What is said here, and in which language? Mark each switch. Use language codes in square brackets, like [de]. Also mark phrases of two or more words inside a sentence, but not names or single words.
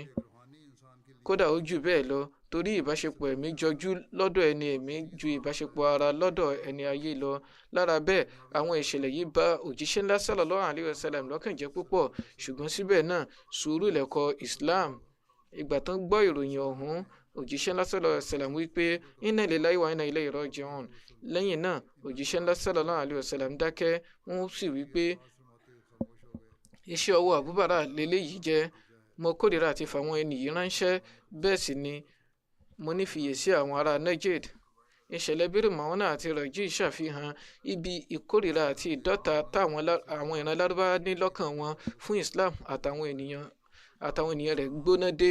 [yo] Kódà ó jù bẹ́ẹ̀ lọ, torí ìbáṣepọ̀ ẹ̀mí jọjú lọ́dọ̀ ẹni ẹ̀mí ju ìbáṣepọ̀ ara lọ́dọ̀ ẹni ayé lọ. Lára bẹ́ẹ̀, àwọn ìṣẹ̀lẹ̀ yìí bà òjíṣẹ́ ńlá [ar] صلى الله عليه وسلم [yo] lọ́kàn jẹ́ púpọ̀, ṣùgbọ́n síbẹ̀ náà sùúrù lẹ̀kọ́ Islam. Ìgbà tán gbọ́ ìròyìn ọ̀hún, òjíṣẹ́ ńlá [ar] صلى الله عليه وسلم [yo] wí pé [ar] إنا لله وإنا إليه راجعون. [yo] Lẹ́yìn náà, òjíṣẹ́ ńlá [ar] صلى الله عليه وسلم [yo] dákẹ́. Wọ́n sì wí pé iṣẹ́ ọwọ́ Abu Bara lélẹ́yìí jẹ́. Mo kórìíra àti fàwọn ẹni yìí ránṣẹ́, bẹ́ẹ̀ sì ni mo nífiyèsí àwọn ará Najd. Ìṣẹ̀lẹ̀ Biru Mauna àti Raji ṣàfihàn ibi ìkórìíra àti ìdọ́ta táwọn ìran Lárúbáwá ní lọ́kàn wọn fún Islam àtàwọn ènìyàn rẹ̀ gbóná dé.